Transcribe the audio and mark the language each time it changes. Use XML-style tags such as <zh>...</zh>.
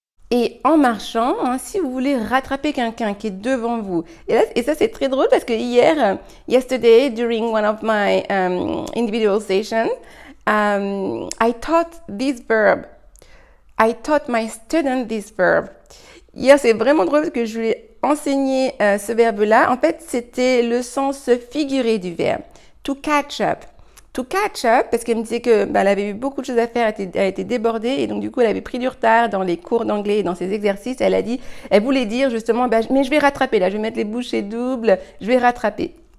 <fr>Et en marchant, si vous voulez rattraper quelqu'un qui est devant vous, et ça c'est très drôle parce que</fr> <en>yesterday, during one of my individual sessions, I taught this verb. I taught my student this verb.</en> <fr>Hier, c'est vraiment drôle parce que je lui ai enseigné ce verbe-là. En fait, c'était le sens figuré du verbe. To catch up. To catch up, parce qu'elle me disait que elle avait eu beaucoup de choses à faire, elle était débordée et donc du coup elle avait pris du retard dans les cours d'anglais et dans ses exercices. Elle voulait dire justement, mais je vais rattraper là, je vais mettre les bouchées doubles, je vais rattraper.</fr>